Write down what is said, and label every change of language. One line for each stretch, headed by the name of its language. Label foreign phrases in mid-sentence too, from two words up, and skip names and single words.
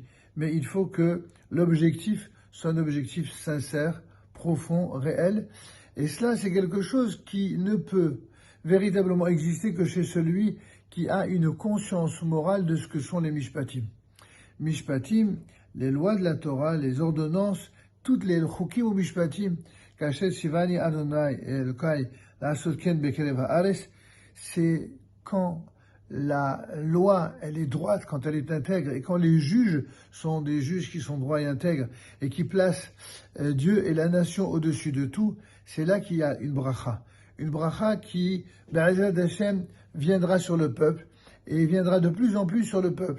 French: Mais il faut que l'objectif soit un objectif sincère, profond, réel. Et cela, c'est quelque chose qui ne peut véritablement exister que chez celui qui a une conscience morale de ce que sont les mishpatim. Mishpatim, les lois de la Torah, les ordonnances, toutes les chukim ou mishpatim,
Hebrew: כאשר צוני אדני אלהי לעשות כן בקרב הארץ,
French: c'est quand la loi, elle est droite, quand elle est intègre, et quand les juges sont des juges qui sont droits et intègres, et qui placent Dieu et la nation au-dessus de tout, c'est là qu'il y a une bracha. Une bracha qui,
Hebrew: בעזרת השם,
French: viendra sur le peuple, et viendra de plus en plus sur le peuple.